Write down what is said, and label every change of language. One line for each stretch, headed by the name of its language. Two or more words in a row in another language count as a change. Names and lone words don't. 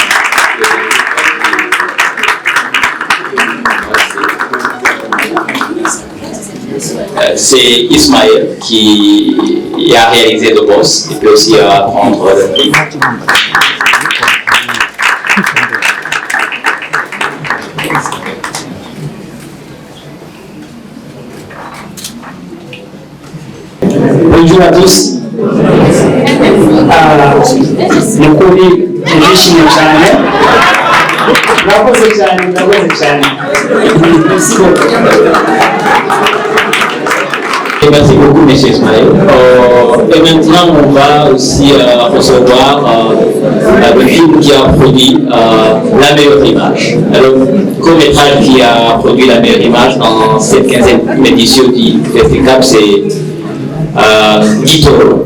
French: C'est Ismaël qui a réalisé The Boss et puis aussi à prendre le prix. Bonjour à tous.
Kinyarwanda: Mukuri ndishimye cyane. Murakoze cyane.
French: Et merci beaucoup, M. Ismaël. Et maintenant, on va aussi recevoir le film qui a produit La meilleure image. Alors, le court-métrage qui a produit La meilleure image dans cette 15e édition du festival, c'est Guitoro.